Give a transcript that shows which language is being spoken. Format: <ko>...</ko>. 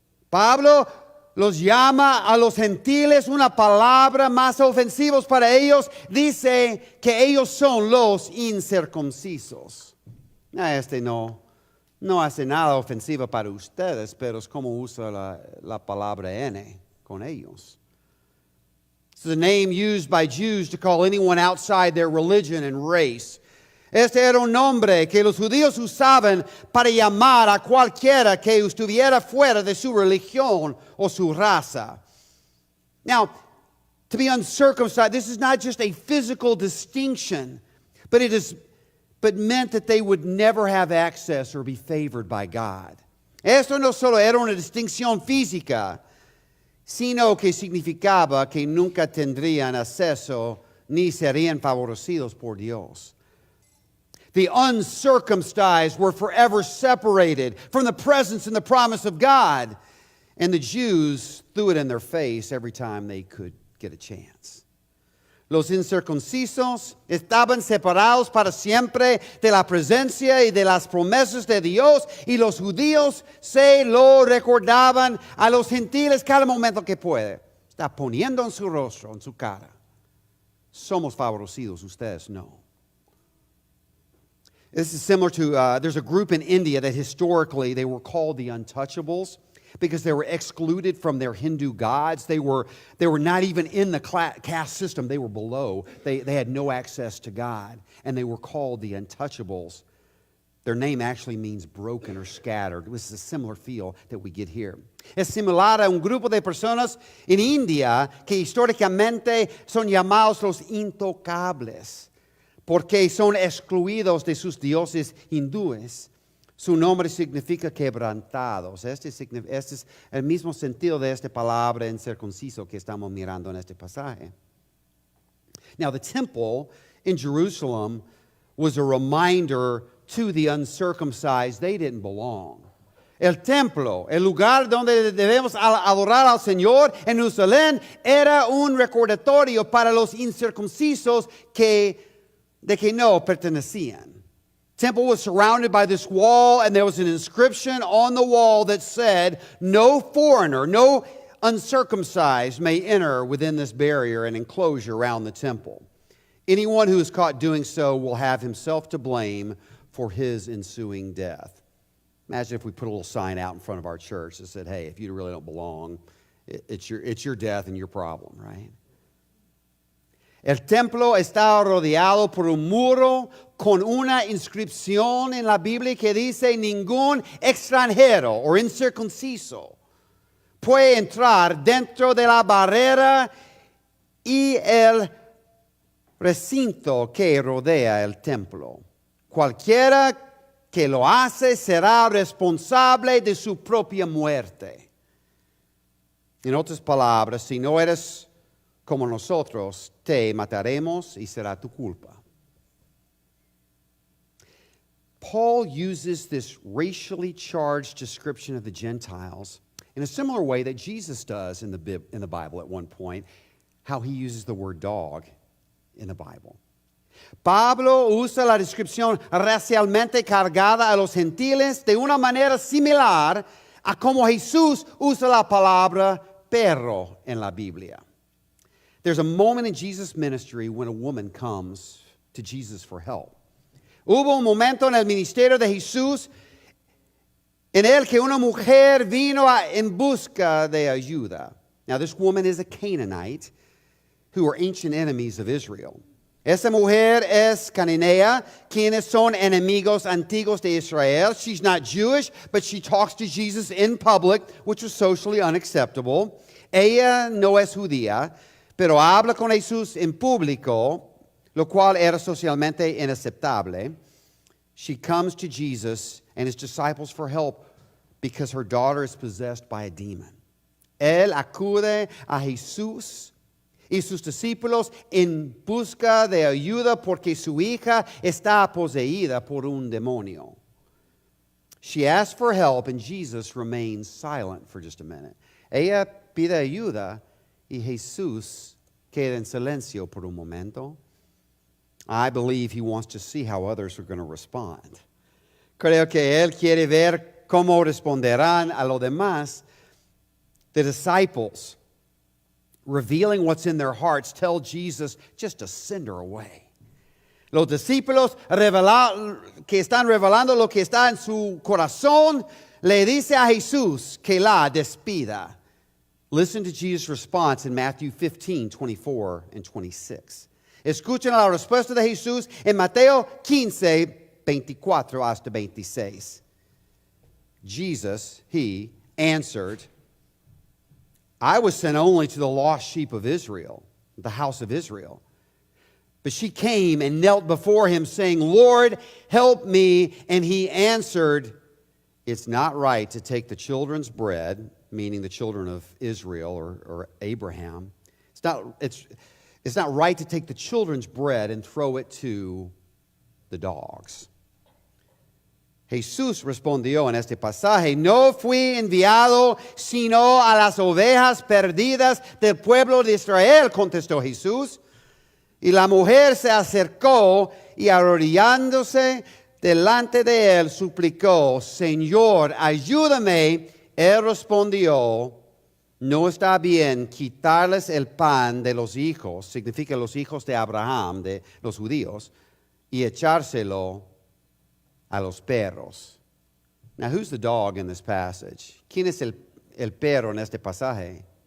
<es>Pablo los llama a los gentiles una palabra más ofensiva para ellos. Dice que ellos son los incircuncisos. Este no hace nada ofensivo para ustedes, pero es como usa la palabra N con ellos.</es> <en>It's the name used by Jews to call anyone outside their religion and race.</en> <es>Este era un nombre que los judíos usaban para llamar a cualquiera que estuviera fuera de su religión o su raza.</es> <en>Now, to be uncircumcised, this is not just a physical distinction, but meant that they would never have access or be favored by God.</en> <es>Esto no solo era una distinción física, sino que significaba que nunca tendrían acceso ni serían favorecidos por Dios.</es> <en>The uncircumcised were forever separated from the presence and the promise of God. And the Jews threw it in their face every time they could get a chance.</en> <es>Los incircuncisos estaban separados para siempre de la presencia y de las promesas de Dios, y los judíos se lo recordaban a los gentiles cada momento que puede. Está poniendo en su rostro, en su cara. Somos favorecidos, ustedes no.</es> <en>This is similar to, there's a group in India that historically they were called the Untouchables because they were excluded from their Hindu gods. They were not even in the caste system. They were below. They had no access to God, and they were called the Untouchables. Their name actually means broken or scattered. This is a similar feel that we get here.</en> <es>Es similar a un grupo de personas en India que históricamente son llamados los intocables, porque son excluidos de sus dioses hindúes. Su nombre significa quebrantados. Este es el mismo sentido de esta palabra en circunciso que estamos mirando en este pasaje.</es> <en>Now, the temple in Jerusalem was a reminder to the uncircumcised they didn't belong.</en> <es>El templo, el lugar donde debemos adorar al Señor en Jerusalén, era un recordatorio para los incircuncisos de que no pertenecían.</es> <en>Temple was surrounded by this wall, and there was an inscription on the wall that said, "No foreigner, no uncircumcised may enter within this barrier and enclosure around the temple. Anyone who is caught doing so will have himself to blame for his ensuing death." Imagine if we put a little sign out in front of our church that said, "Hey, if you really don't belong, it's your death and your problem," right?</en> <es>El templo está rodeado por un muro con una inscripción en la Biblia que dice: "Ningún extranjero o incircunciso puede entrar dentro de la barrera y el recinto que rodea el templo. Cualquiera que lo hace será responsable de su propia muerte." En otras palabras, si no eres como nosotros, te mataremos y será tu culpa.</es> <en>Paul uses this racially charged description of the Gentiles in a similar way that Jesus does in the Bible at one point, how he uses the word dog in the Bible.</en> <es>Pablo usa la descripción racialmente cargada a los gentiles de una manera similar a como Jesús usa la palabra perro en la Biblia.</es> <en>There's a moment in Jesus' ministry when a woman comes to Jesus for help.</en> <es>Hubo un momento en el ministerio de Jesús en el que una mujer vino en busca de ayuda.</es> <en>Now, this woman is a Canaanite who were ancient enemies of Israel.</en> <es>Esa mujer es cananea, quienes son enemigos antiguos de Israel.</es> <en>She's not Jewish, but she talks to Jesus in public, which was socially unacceptable.</en> <es>Ella no es judía, pero habla con Jesús en público, lo cual era socialmente inaceptable.</es> <en>She comes to Jesus and his disciples for help because her daughter is possessed by a demon.</en> <es>Él acude a Jesús y sus discípulos en busca de ayuda porque su hija está poseída por un demonio.</es> <en>She asks for help and Jesus remains silent for just a minute.</en> <es>Ella pide ayuda y Jesús queda en silencio por un momento.</es> <en>I believe he wants to see how others are going to respond.</en> <es>Creo que él quiere ver cómo responderán a lo demás.</es> <en>The disciples, revealing what's in their hearts, tell Jesus just to send her away.</en> <es>Los discípulos que están revelando lo que está en su corazón, le dice a Jesús que la despida.</es> <en>Listen to Jesus' response in Matthew 15, 24 and 26.</en> <es>Escuchen la respuesta de Jesús en Mateo 15, 24 hasta 26.</es> <en>Jesus, he answered, I was sent only to the lost sheep of Israel, the house of Israel. But she came and knelt before him, saying, Lord, help me. And he answered, it's not right to take the children's bread, meaning the children of Israel or Abraham. It's not right to take the children's bread and throw it to the dogs.</en> <es>Jesús respondió en este pasaje, no fui enviado sino a las ovejas perdidas del pueblo de Israel, contestó Jesús. Y la mujer se acercó y arrodillándose delante de él suplicó, Señor, ayúdame. Él respondió, no está bien quitarles el pan de los hijos, significa los hijos de Abraham, de los judíos, y echárselo a los perros.</es> <en>Now, who's the dog in this passage?</en> <es>¿Quién es el perro en este pasaje?</es>